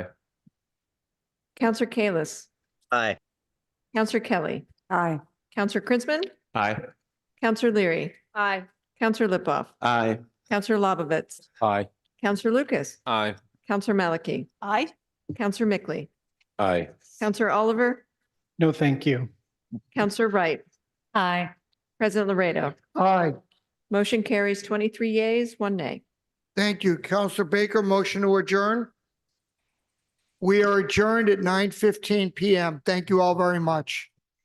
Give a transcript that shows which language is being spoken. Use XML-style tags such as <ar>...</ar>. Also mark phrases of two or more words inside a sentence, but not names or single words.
<en>Counselor Kalis. Aye. Counselor Kelly. Aye. Counselor Krinsman. Aye. Counselor Leary. Aye. Counselor Lipoff. Aye. Counselor Lobovitz. Aye. Counselor Lucas. Aye. Counselor Malachy. Aye. Counselor Mickley. Aye. Counselor Oliver. No, thank you. Counselor Wright. Aye. President Laredo. Aye. Motion carries 23 yeas, 1 nay. Thank you. Counselor Baker, motion to adjourn. We are adjourned at 9:15 PM. Thank you all very much.</en>